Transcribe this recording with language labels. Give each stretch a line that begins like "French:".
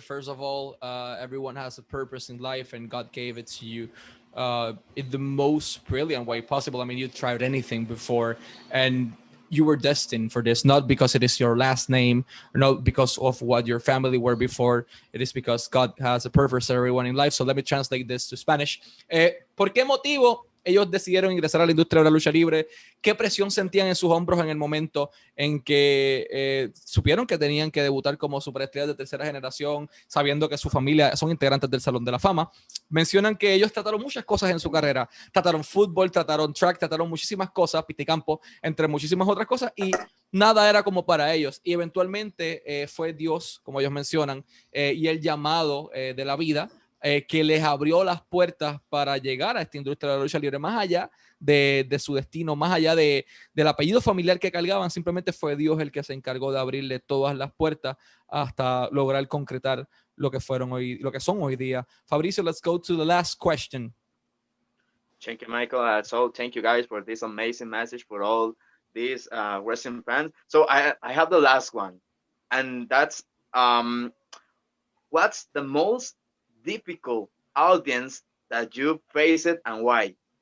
English: First of all, everyone has a purpose in life, and God gave it to you in the most brilliant way possible. I mean, you tried anything before, and you were destined for this, not because it is your last name, or not because of what your family were before. It is because God has a purpose for everyone in life. So let me translate this to Spanish.
Spanish: ¿Por qué motivo ellos decidieron ingresar a la industria de la lucha libre? ¿Qué presión sentían en sus hombros en el momento en que supieron que tenían que debutar como superestrellas de tercera generación, sabiendo que su familia son integrantes del Salón de la Fama? Mencionan que ellos trataron muchas cosas en su carrera. Trataron fútbol, trataron track, trataron muchísimas cosas, pisticampo, entre muchísimas otras cosas, y nada era como para ellos. Y eventualmente fue Dios, como ellos mencionan, y el llamado de la vida que les abrió las puertas para llegar a esta industria de la lucha libre, más allá de su destino, más allá del apellido familiar que cargaban. Simplemente fue Dios el que se encargó de abrirle todas las puertas hasta lograr concretar lo que son hoy día.
English: Fabricio, let's go to the last question. Thank you, Michael. So thank you guys for this amazing message for all these wrestling fans. So I have the last one, and that's what's the most difficult audience that you faced and why?